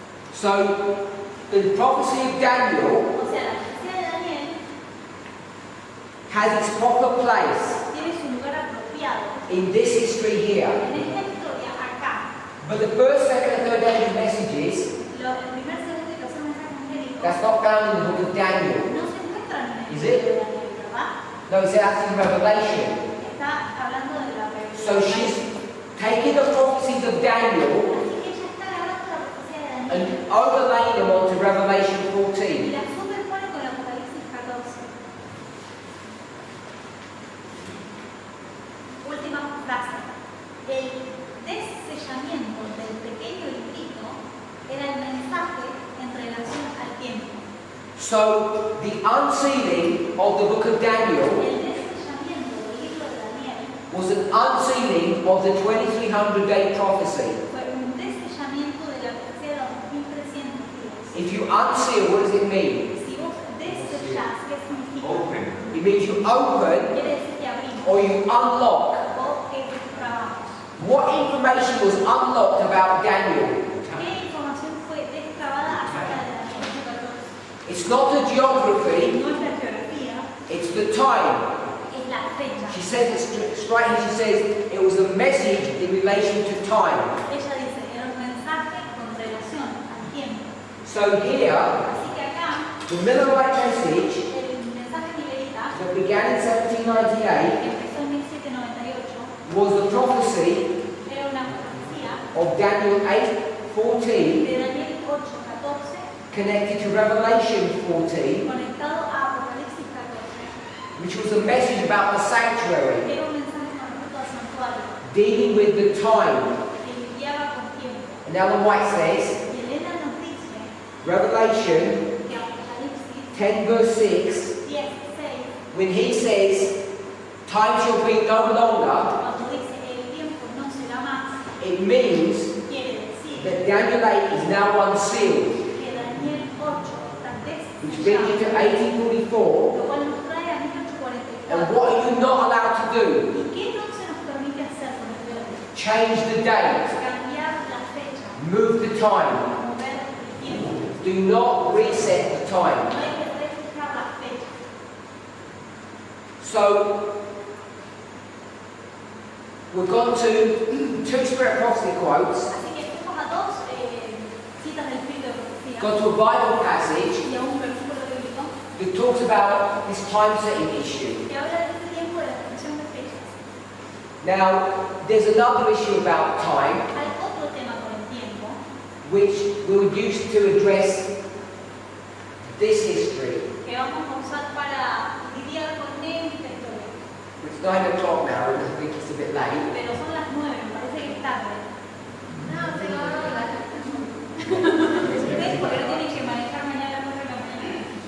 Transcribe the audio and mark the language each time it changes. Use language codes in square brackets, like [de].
[en] So, the prophecy of Daniel [es] O sea, la profecía de Daniel [en] has its proper place [es] tiene su lugar apropiado [en] in this history here. [es] en esta historia acá. [en] But the first, second, and third angel messages, [es] El primer, segundo y tercer mensaje angélico [en] that's not found in the book of Daniel. [es] no se encuentran en el [en] Is [es] libro [en] it? [es] de Daniel, ¿verdad? [en] No, it's actually in Revelation. [es] Está hablando de la [en] So [es] revelación. [en] she's taking the prophecies of Daniel [es] Así que ella está agarrando la profecía de Daniel [en] and overlaying them onto Revelation [es] y [en] 14. [es] la superpone con Apocalipsis 14. Última frase. El desellamiento del pequeño librito era el mensaje en relación al tiempo. [en] So the unsealing of the book of Daniel [es] El desellamiento del libro de Daniel [en] was an unsealing of the 2300-day prophecy. [es] fue un desellamiento de la profecía de los 2300 días. [en] If you unseal, what does it mean? [es] Si vos desellás, ¿qué significa? [en] It means you open [es] Quiere decir que abrimos [en] or you unlock. [es] o que destrabamos. [en] What information was unlocked about Daniel? [es] ¿Qué información fue destrabada acerca de Daniel? [en] It's not the geography, [es] No es la geografía, [en] it's the time. [es] es la fecha. [en] She says it straight here, she says it was a message in relation to time. [es] Ella dice, era un mensaje con relación al tiempo. [en] So here, [es] Así que acá, [en] the Millerite message [es] el mensaje nivelita, [en] that began in [es] que [en] 1798 [es] empezó en 1798, [en] was the prophecy [es] era una profecía [en] of Daniel 8:14 [es] de Daniel 8:14 [en] connected to Revelation 14, [es] conectado a Apocalipsis 14. [en] which was a message about the sanctuary, [es] Era un mensaje con respecto al santuario, [en] dealing with the time. [es] que lidiaba con tiempo. [en] And Ellen White says, [es] Y Elena nos dice [en] Revelation [es] que Apocalipsis [en] 10 verse 6, [es] 10:6, [en] when he says, time shall be no longer, [es] cuando dice el tiempo no será más, [en] it means [es] quiere decir [en] that Daniel 8 is now unsealed, [es] que Daniel 8 está [en] which brings you to [es] desellado, [en] 1844. [es] lo cual nos trae a [en] And [es] 1844. [en] what are you not allowed to do? [es] ¿Y qué no se nos permite hacer con el verbo? [en] Change the date, [es] Cambiar la fecha, [en] move the time. [es] mover el tiempo. [en] Do not reset the [es] No [en] time. [es] hay que reflejar la fecha. [en] So, we've gone to two Spirit prophecy quotes, [es] Así que fuimos a dos citas del espíritu de profecía [en] gone to a Bible passage [es] y a un versículo bíblico [en] that talks about this time setting issue. [es] que habla de este tiempo de la extensión de fechas. [en] Now, there's another issue about time [es] Hay otro tema con el tiempo [en] which we would use to address this history. [es] que vamos a usar para lidiar con esta historia. [en] It's 9 o'clock now, and I think it's a bit late. [es] Pero son las 9, me parece que es tarde. No, se lo van a hablar. ¿Ves? Porque no tienen que manejar mañana a las 9 de la mañana.